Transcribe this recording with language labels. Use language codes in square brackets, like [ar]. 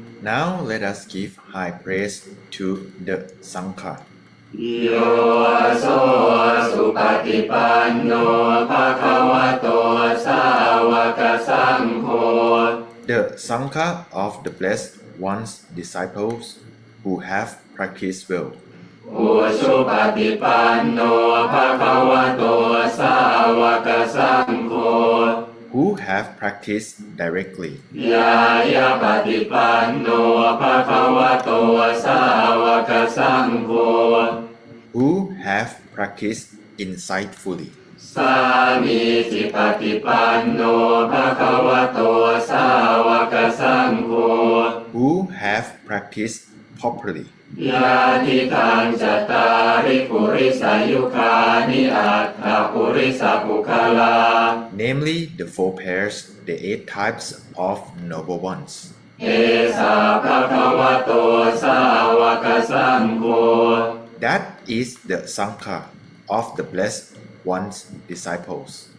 [en] Now let us give high praise to the Sangha. [pi] โยโสสุปฏิปันโนภะคะวะโตสาวกสังโฆ [en] The Sangha of the blessed one's disciples who have practiced well. [pi] อุชุปฏิปันโนภะคะวะโตสาวกสังโฆ [en] Who have practiced directly. [pi] ยายาปฏิปันโนภะคะวะโตสาวกสังโฆ [en] Who have practiced insightfully. [pi] สามีจิปฏิปันโนภะคะวะโตสาวกสังโฆ [en] Who have practiced properly. [pi] ยาทิทังจตาริปุริสายุคานิอัตถปุริสปุคลา [en] Namely, the four pairs, the 8 types of noble ones. [pi] เอสาภะคะวะโตสาวกสังโฆ [en] That is the Sangha of the blessed one's disciples,